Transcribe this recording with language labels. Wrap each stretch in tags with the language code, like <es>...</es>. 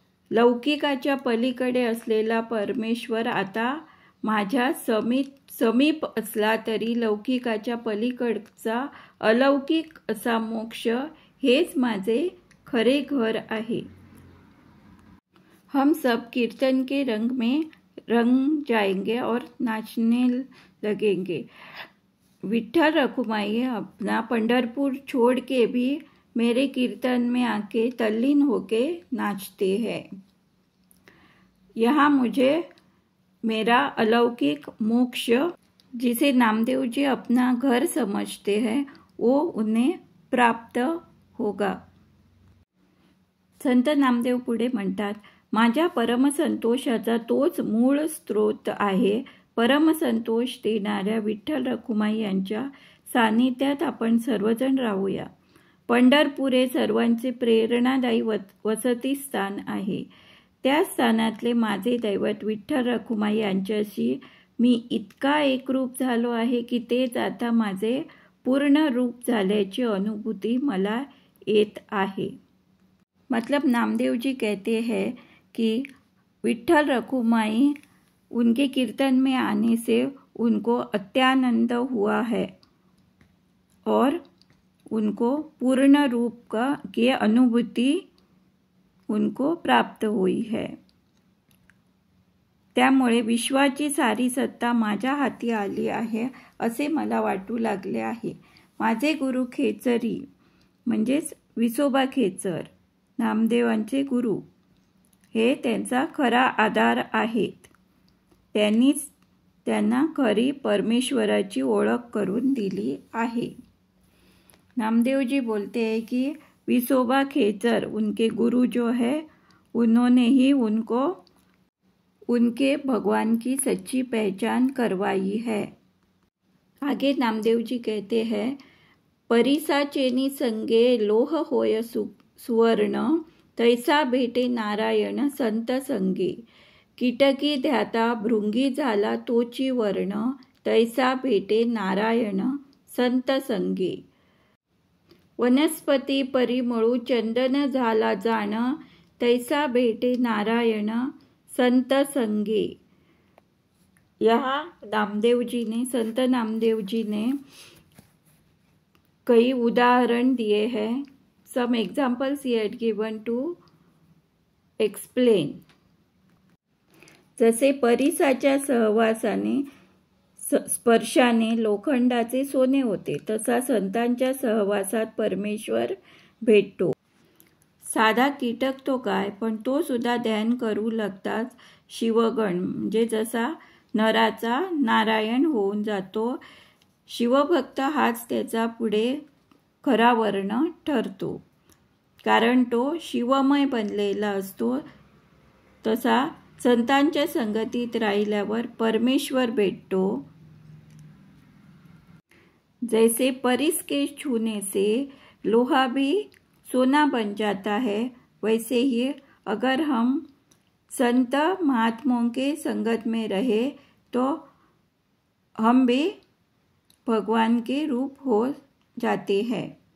<mr>लौकिकाच्या पलीकडे असलेला परमेश्वर आता माझ्या समीप असला तरी लौकिकाच्या पलीकडचा अलौकिक असा मोक्ष हेच माझे खरे घर आहे.</mr> <hi>हम सब कीर्तन के रंग में रंग जाएंगे और नाचने लगेंगे. विठ्ठल रखुमाई अपना पंढरपुर छोड़ के भी मेरे कीर्तन में आके तल्लीन होके नाचते हैं. यहाँ मुझे मेरा अलौकिक मोक्ष जिसे नामदेव जी अपना घर समझते हैं वो उन्हें प्राप्त होगा.</hi> <mr>संत नामदेव पुढे म्हणतात, माझ्या परमसंतोषाचा तोच मूळ स्रोत आहे. परमसंतोष देणाऱ्या विठ्ठल रखुमाई यांच्या सानिध्यात आपण सर्वजण राहूया. पंढरपूर हे सर्वांचे प्रेरणादायी वसती स्थान आहे. त्या स्थानातले माझे दैवत विठ्ठल रखुमाई यांच्याशी मी इतका एकरूप झालो आहे की तेच आता माझे पूर्ण रूप झाल्याची अनुभूती मला येत आहे.</mr> <hi>मतलब नामदेव जी कहते हैं कि विठ्ठल रखुमाई उनके कीर्तन में आने से उनको अत्यानंद हुआ है और उनको पूर्ण रूप की अनुभूति उनको प्राप्त हुई है.</hi> <mr>त्यामुळे विश्वाची सारी सत्ता माझ्या हाती आली आहे असे मला वाटू लागले आहे. माझे गुरु खेचरी म्हणजेच विसोबा खेचर, नामदेवांचे गुरु, हे त्यांचा खरा आधार आहेत. त्यांनीच त्यांना खरी परमेश्वराची ओळख करून दिली आहे.</mr> <hi>नामदेव जी बोलते हैं कि विसोबा खेचर उनके गुरु जो है उन्होंने ही उनको उनके भगवान की सच्ची पहचान करवाई है. आगे नामदेव जी कहते हैं,</hi> <mr>परिसाचेनी संगे लोह होय सुवर्ण, तैसा भेटे नारायण संत संगे. कीटकी ध्याता भृंगी झाला तोची वर्ण, तैसा भेटे नारायण संत संगे. वनस्पती परिमळू चंदन झाला जाण, तैसा भेटे नारायण संत संगे.</mr> <hi>यहाँ संत नामदेव जी ने कई उदाहरण दिए हैं.</hi> <en>Some examples he had given to explain.</en> <mr>जसे परिसाच्या सहवासाने स्पर्शाने लोखंडाचे सोने होते, तसा संतांच्या सहवासात परमेश्वर भेटतो. साधा कीटक तो काय, पण तो सुद्धा ध्यान करू लागताच शिवगण म्हणजे जसा नराचा नारायण होऊन जातो, शिवभक्त हाच त्याचा पुढे खरा वर्ण ठरतो. कारण तो शिवमय बनलेला असतो. तसा संतांच्या संगतीत राहिल्यावर परमेश्वर भेटतो.</mr> <hi>जैसे परिस के छूने से लोहा भी सोना बन जाता है, वैसे ही अगर हम संत महात्माओं के संगत में रहे तो हम भी भगवान के रूप हो जाते हैं।</hi>